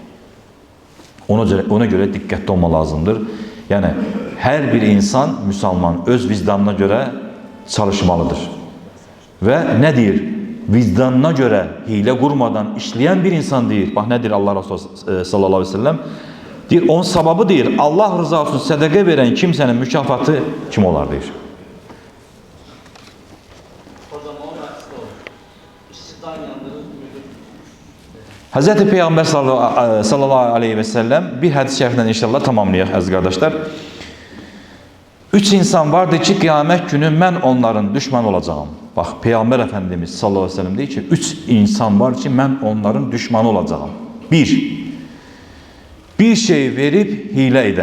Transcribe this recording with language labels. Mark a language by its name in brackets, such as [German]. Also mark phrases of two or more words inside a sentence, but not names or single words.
[Azerbaijani] Ona görə diqqətli olma lazımdır. Yəni, hər bir insan, müsəlman, öz vicdanına görə çalışmalıdır. Və nə deyir? Vicdanına görə hiylə qurmadan işləyən bir insan deyir. Bax, nə deyir Allah Resulü [Arabic] صلى الله عليه وسلم? [Azerbaijani] Deyir, onun sababı deyir, Allah rızası üçün sədəqə verən kimsənin mükafatı kim olar deyir. Hz. Peygamber [Arabic] صلى الله عليه وسلم [Azerbaijani] bir hadis-i şerifinden inşallah tamamlayaq əziz qardaşlar. 3 insan vardı ki, qiyamət günü mən onların düşman olacağım. Bax, Peyğəmbər Əfəndimiz [Arabic] صلى الله عليه وسلم [Azerbaijani] deyir ki, 3 insan var ki, mən onların düşmanı olacağam. 1 şey verib hilə edən.